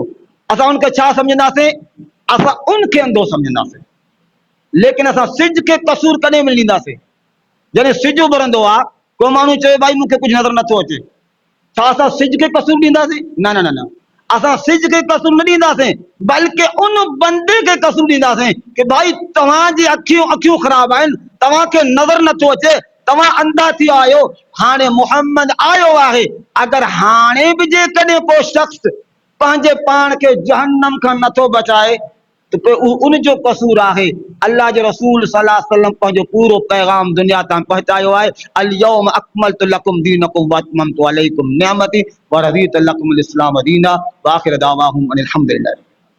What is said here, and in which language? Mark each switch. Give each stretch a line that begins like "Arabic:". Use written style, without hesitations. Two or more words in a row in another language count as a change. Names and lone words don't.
Sindhi: असां उनखे छा सम्झंदासीं? असां उनखे अंधो सम्झंदासीं। लेकिन असां सिज के कसूर कॾहिं बि न ॾींदासीं। जॾहिं सिज उभरंदो आहे को माण्हू चवे भाई मूंखे कुझु नज़र नथो अचे, छा असां सिज के कसूर ॾींदासीं? न न न न, असां सिज के कसूर न ॾींदासीं, बल्कि उन बंदे के कसूर ॾींदासीं कि भाई तव्हांजी अखियूं ख़राब आहिनि, तव्हांखे नज़र नथो अचे, तव्हां अंधा थी आहियो। हाणे मोहम्मद आयो आहे, अगर हाणे बि जेकॾहिं को शख्स पंहिंजे पाण खे जहन्नम खां नथो बचाए तो उन जो कसूर आहे। अल्लाह जे रसूल
Arabic: صلى الله عليه وسلم
Sindhi: पंहिंजो पूरो पैगाम दुनिया तां पहुचायो आहे।
Arabic: اليوم أكملت لكم دينكم وأتممت عليكم نعمتي ورضيت لكم الإسلام دينا وآخر دعواهم أن الحمد لله.